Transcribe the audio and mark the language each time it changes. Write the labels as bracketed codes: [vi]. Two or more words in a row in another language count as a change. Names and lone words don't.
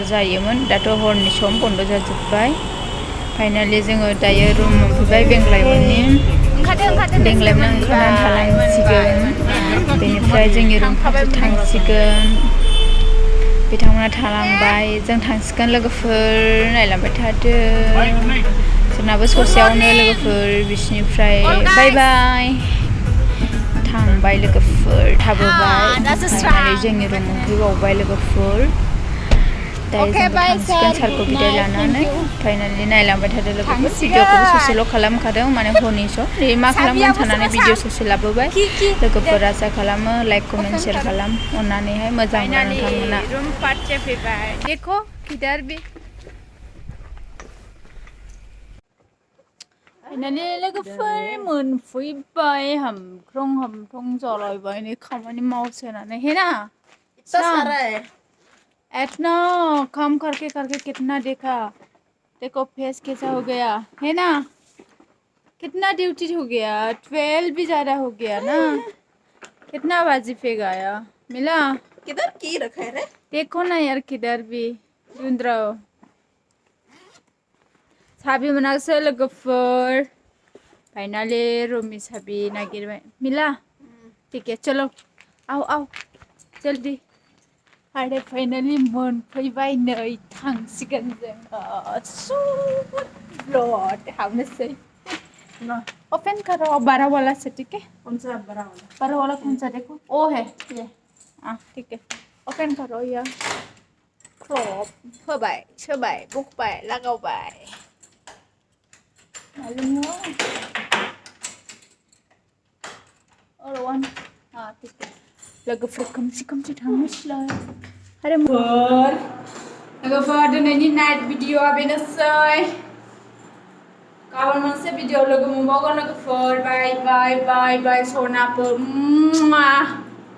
[brx] जायोमोन दाथ' हरनि सम बन्द जाजोब्बाय फाइनालि जोङो दायो रुम मोनफैबाय बेंलायमोननि बेंलायमोन ओंखारनानै थालांसिगोन बेनिफ्राय जोंनि रुम फारसे थांसिगोन बिथांमोना थालांबाय जों थांसिगोन लोगोफोर नायलांबाय थादो जोंनाबो ससेयावनो लोगोफोर बिसिनिफ्राय बाय बाय थांबाय लोगोफोर थाबोबाय फाइनालि जोंनि रुम मोनफैबावबाय लोगोफोर दायो जोंबो थांसिगोन सारखौ बिदाय लानानै फाइनालि नायलांबाय थादो लोगोफोर भिडिअखौबो ससेल' खालामखादों माने हरनि स' मा खालामगोन साननानै भिडिअ ससे लाबोबाय लोगोफोर आसा खालामो [en] like comment share [brx] खालाम अननानैहाय मोजां मोनो नोंथांमोना रूम फारसे फैबाय [hi] देखो किधर भी [brx] फाइनालि लोगोफोर मोनफैबाय हामख्रं जलायबाय नै खामानि मावसोनानै हे ना [hi] इतना सारा है इतना काम करके कितना देखो फेस कैसा हो गया है ना कितना ड्यूटी हो गया 12 भी ज्यादा हो गया ना कितना बाजी पे गया मिला किधर की रखा है रे देखो ना यार किधर भी ढूंढ रहा हो [brx] साबी मोनासै लोगोफोर फाइनाली रूमनि साबि नागिरबाय [hi] मिला ठीक है चलो आओ जल्दी [brx] आरो फाइनालि मोनफैबाय नै थांसिगोन जोङो ब्लड हाबनोसै [hi] ओपन करो 12 वाला से ठीक है कौन सा बड़ा वाला 12 वाला कौन सा देखो ओ है ये ठीक है ओपन करो यार [brx] क्रॉप होबाय सोबाय बुकबाय लागावबाय [hi] मालूम हो और वन ठीक है [brx] लोगोफोर खोमसि थांनोसैलाय आरो लोगोफोर दिनैनि नाइट भिडिअआ बेनोसै गाबोन मोनसे भिडिअ लोगो मोनबावगोन लोगोफोर बाय सनाफोर